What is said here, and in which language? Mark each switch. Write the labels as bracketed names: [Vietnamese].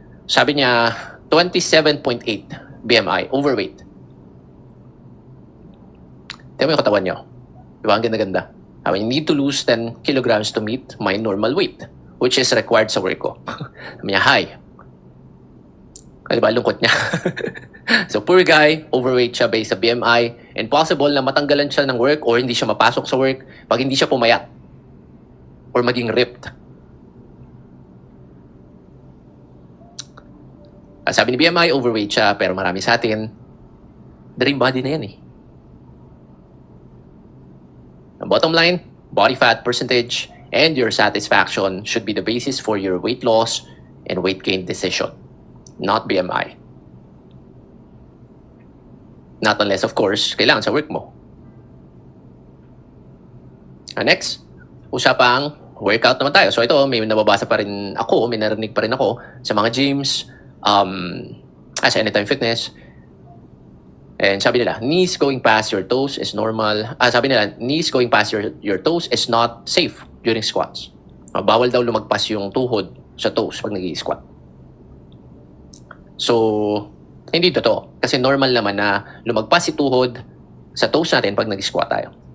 [Filipino] Sabi niya, 27.8 BMI, overweight. Tingnan mo yung katawan niyo. Diba? Ang ganda-ganda. [English] I mean, you need to lose 10 kilograms to meet my normal weight, which is required sa work ko. [Filipino] Sabi niya, hi. Diba, lungkot niya. So, poor guy, overweight siya based sa BMI, and possible na matanggalan siya ng work or hindi siya mapasok sa work pag hindi siya pumayat or maging ripped. Sabi ni BMI, overweight siya, pero marami sa atin, dream body na yan eh. [English] The bottom line, body fat percentage and your satisfaction should be the basis for your weight loss and weight gain decision, not BMI. Not unless, of course, [Filipino] kailangan sa work mo. Next, usapang workout naman tayo. So ito, may nababasa pa rin ako, may narinig pa rin ako sa mga gyms, sa Anytime Fitness. [English] And sabi nila, knees going past your toes is normal. Sabi nila, knees going past your toes is not safe during squats. [Filipino] Bawal daw lumagpas yung tuhod sa toes pag nag-i-squat. So, hindi totoo. Kasi normal naman na lumagpas si tuhod sa toes natin pag nag-squat tayo.